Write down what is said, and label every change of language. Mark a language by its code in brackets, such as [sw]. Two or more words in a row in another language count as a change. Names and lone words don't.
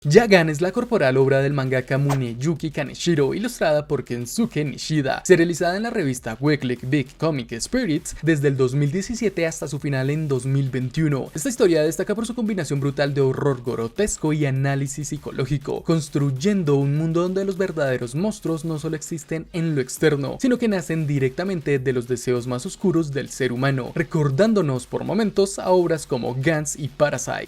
[es] Yagan es la corporal obra del mangaka Muneyuki Kaneshiro, ilustrada por Kensuke Nishida, serializada en la revista Weekly Big Comic Spirits desde el 2017 hasta su final en 2021. Esta historia destaca por su combinación brutal de horror grotesco y análisis psicológico, construyendo un mundo donde los verdaderos monstruos no solo existen en lo externo, sino que nacen directamente de los deseos más oscuros del ser humano, recordándonos por momentos a obras como Gantz y Parasite.